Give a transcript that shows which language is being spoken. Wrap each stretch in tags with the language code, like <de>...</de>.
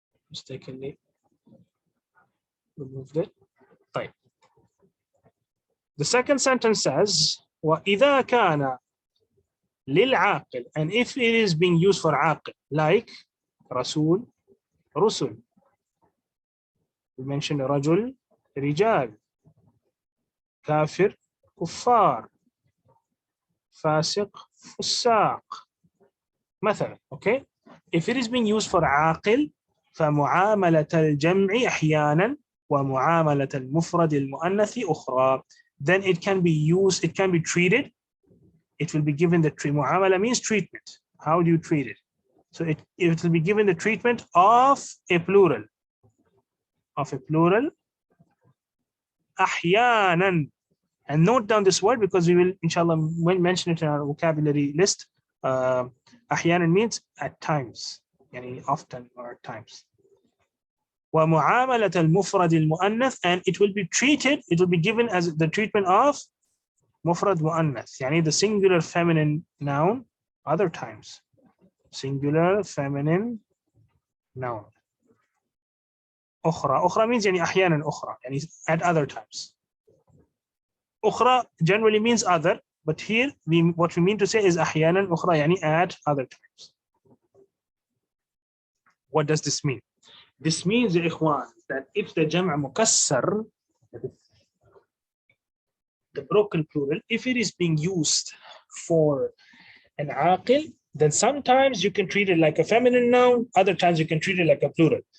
<en>Mistakenly removed it.</en> <ar>طيب.</ar> <en>The second sentence says</en> <ar>وإذا كان للعاقل,</ar> <en>and if it is being used for عاقل, like رسول, رسل. We mentioned</en> <ar>رجل, رجال, كافر, كفار, فاسق, فساق. مثلا,</ar> <en>okay? If it is being used for عاقل,</en> <ar>فمعاملة الجمع أحيانا ومعاملة المفرد المؤنث أخرى.</ar> <en>Then it can be used, it can be treated. It will be given the treatment. Muamala means treatment. How do you treat it? So it will be given the treatment of a plural. Of a plural.</en> <ar>أحيانا.</ar> <en>And note down this word because we will, inshallah, mention it in our vocabulary list.</en> <ar>أحيانا</ar> <en>means at times. Yani often or at times.</en> <ar>ومعاملة المفرد المؤنث,</ar> <en>and it will be treated, it will be given as the treatment of</en> <ar>مفرد مؤنث, يعني</ar> <en>the singular feminine noun other times. Singular feminine noun.</en> <ar>أخرى. أخرى</ar> <en>means</en> <ar>يعني أحيانا أخرى, يعني</ar> <en>at other times. أخرى generally means other, but here what we mean to say is</en> <ar>أحيانا أخرى يعني</ar> <en>at other times. What does this mean? This means</en> <ar>يا إخوان</ar> <en>that if the جمع مكسر, the broken plural, if it is being used for an aqil, then sometimes you can treat it like a feminine noun, other times you can treat it like a plural.</en>